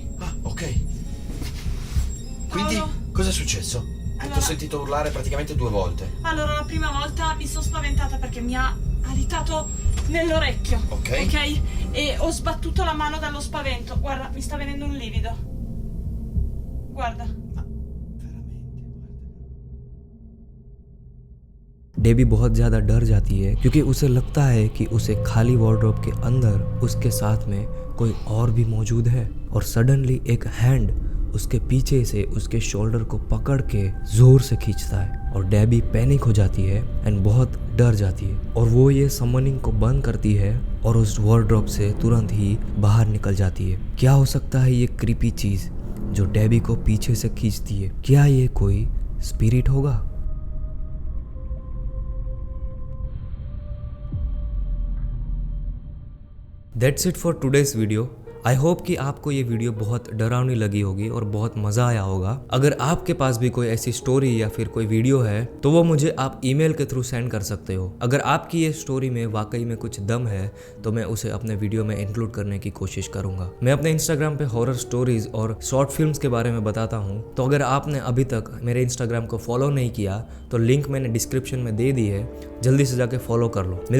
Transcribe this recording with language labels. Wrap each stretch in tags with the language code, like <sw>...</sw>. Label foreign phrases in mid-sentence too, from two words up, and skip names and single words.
<it>Ah, ok. Quindi, Paolo? cosa è successo? Allora- Ti ho sentito urlare praticamente 2 volte. Allora, la prima volta mi sono spaventata perché mi ha alitato nell'orecchio. Ok. Ok? E ho sbattuto la mano dallo spavento. Guarda, mi sta venendo un livido. Guarda.</it> <hi>डेबी बहुत ज़्यादा डर जाती है क्योंकि उसे लगता है कि उसे खाली वार्डरोब के अंदर उसके साथ में कोई और भी मौजूद है। और सडनली एक हैंड उसके पीछे से उसके शोल्डर को पकड़ के जोर से खींचता है और डेबी पैनिक हो जाती है एंड बहुत डर जाती है और वो ये समनिंग को बंद करती है और उस वार्डरोब से तुरंत ही बाहर निकल जाती है। क्या हो सकता है ये क्रीपी चीज़ जो डेबी को पीछे से खींचती है? क्या ये कोई स्पिरिट होगा?</hi> <en>That's it for today's video. I hope</en> <hi>कि आपको ये वीडियो बहुत डरावनी लगी होगी और बहुत मज़ा आया होगा। अगर आपके पास भी कोई ऐसी स्टोरी या फिर कोई वीडियो है तो वो मुझे आप ईमेल के थ्रू सेंड कर सकते हो। अगर आपकी ये स्टोरी में वाकई में कुछ दम है तो मैं उसे अपने वीडियो में इंक्लूड करने की कोशिश करूंगा। मैं अपने इंस्टाग्राम पे</hi> <en>horror stories</en> <hi>और</hi> <en>short films</en> <hi>के बारे में बताता हूँ, तो अगर आपने अभी तक मेरे इंस्टाग्राम को फॉलो नहीं किया तो लिंक मैंने डिस्क्रिप्शन में दे दी है, जल्दी से जाके फॉलो कर लो।</hi>